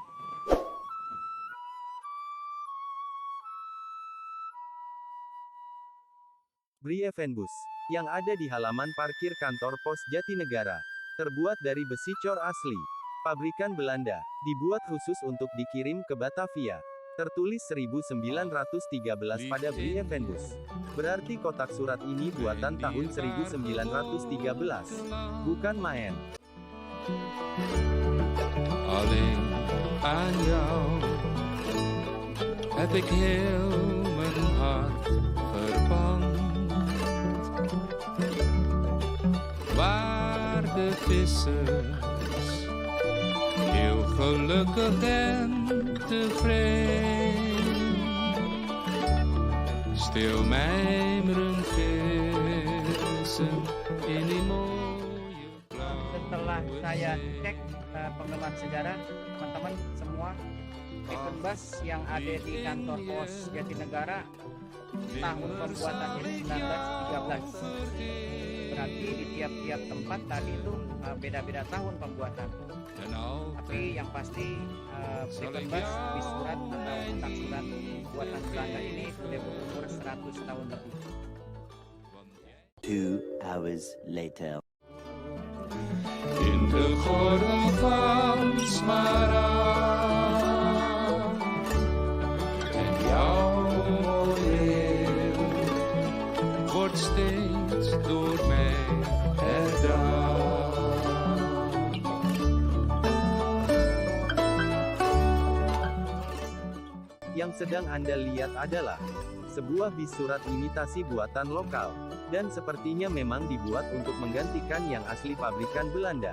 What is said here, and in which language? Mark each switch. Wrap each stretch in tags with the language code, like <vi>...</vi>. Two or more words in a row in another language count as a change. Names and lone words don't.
<id>Briefing bus yang ada di halaman parkir kantor pos Jatinegara terbuat dari besi cor asli, pabrikan Belanda, dibuat khusus untuk dikirim ke Batavia. Tertulis 1913 pada Briefing bus. Berarti kotak surat ini buatan tahun 1913. Bukan main.</id> <nl>Alleen aan jou heb ik heel mijn hart verpand. Waar de vissers heel gelukkig en tevreden stil mijmeren vissen in die mooie blauwe.</nl> <id>Setelah saya cek penggemar sejarah, teman-teman semua, Briefing bus yang ada di kantor pos Jatinegara tahun pembuatannya 1913. Berarti di tiap-tiap tempat tadi itu beda-beda tahun pembuatan. Tapi yang pasti Briefing bus bis surat atau kotak surat buatan Belanda ini sudah berumur 100 tahun lebih.</id> <en>2 hours later.</en> <nl>In de gordel van smaragd en jouw model wordt steeds door mij herdacht.</nl> <id>Yang sedang Anda lihat adalah sebuah bis surat imitasi buatan lokal, dan sepertinya memang dibuat untuk menggantikan yang asli pabrikan Belanda.</id>